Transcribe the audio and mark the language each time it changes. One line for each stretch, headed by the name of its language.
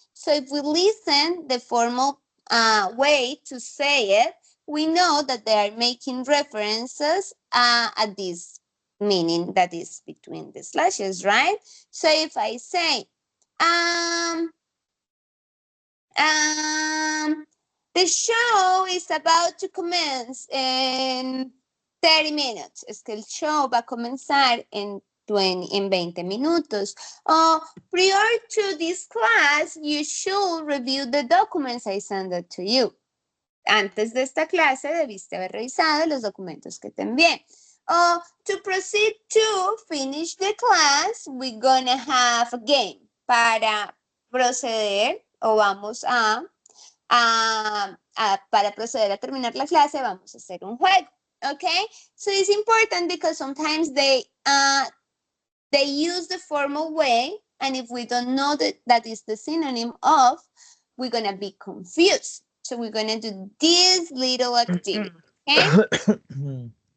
English: So if we listen the formal way to say it, we know that they are making references at this meaning that is between the slashes, right? So if I say, um, um, the show is about to commence in 30 minutes.
Spanish: Es que el show va a comenzar en 20 minutos.
English: Prior to this class, you should review the documents I sent it to you.
Spanish: Antes de esta clase debiste haber revisado los documentos que te envié.
English: To proceed to finish the class, we're gonna have a game.
Spanish: Para proceder o vamos para proceder a terminar la clase, vamos a hacer un juego.
English: Okay? So it's important because sometimes they use the formal way, and if we don't know that is the synonym of, we're gonna be confused. So we're gonna do this little activity. Okay?